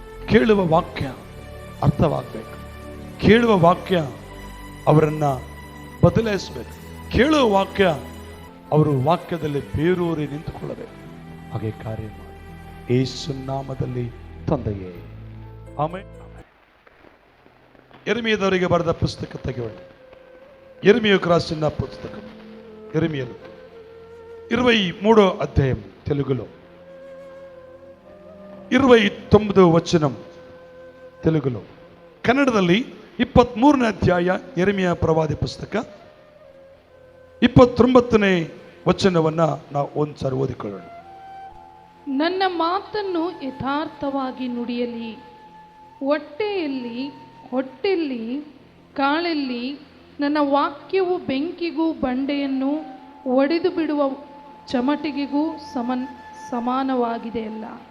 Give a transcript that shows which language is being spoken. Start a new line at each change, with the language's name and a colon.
Kannada: ಕೇಳುವ ವಾಕ್ಯ ಅರ್ಥವಾಗಬೇಕು. ಕೇಳುವ ವಾಕ್ಯ ಅವರನ್ನ ಬದಲಾಯಿಸಬೇಕು. ಕೇಳುವ ವಾಕ್ಯ ಅವರು ವಾಕ್ಯದಲ್ಲಿ ಬೇರೂರಿ ನಿಂತುಕೊಳ್ಳಬೇಕು. ಹಾಗೆ ಕಾರ್ಯ ಮಾಡಿ ಯೇಸು ನಾಮದಲ್ಲಿ ತಂದೆಯೇ, ಆಮೆನ್. ಯೆರೆಮೀಯದವರಿಗೆ ಬರೆದ ಪುಸ್ತಕ ತೆಗೆಯೋಣ.
Telugu: యెరెమీయకు రాసిన పుస్తకం యెరెమీయలు 23వ అధ్యాయం తెలుగులో 29వ వచనం తెలుగులో,
Kannada: ಕನ್ನಡದಲ್ಲಿ 23ನೇ ಅಧ್ಯಾಯ ಯೆರೆಮೀಯ ಪ್ರವಾದಿ ಪುಸ್ತಕ 29ನೇ ವಚನವನ್ನ ನಾವು ಒಂದ್ಸಾರಿ ಓದಿಕೊಳ್ಳೋಣ. ನನ್ನ ಮಾತನ್ನು ಯಥಾರ್ಥವಾಗಿ ನುಡಿಯಲಿ, ಹೊಟ್ಟೆಯಲ್ಲಿ ಕಾಳಲ್ಲಿ ನನ್ನ ವಾಕ್ಯವು ಬೆಂಕಿಗೂ ಬಂಡೆಯನ್ನು ಒಡೆದು ಬಿಡುವ ಚಮಟಿಗೆಗೂ ಸಮಾನವಾಗಿದೆಯಲ್ಲ.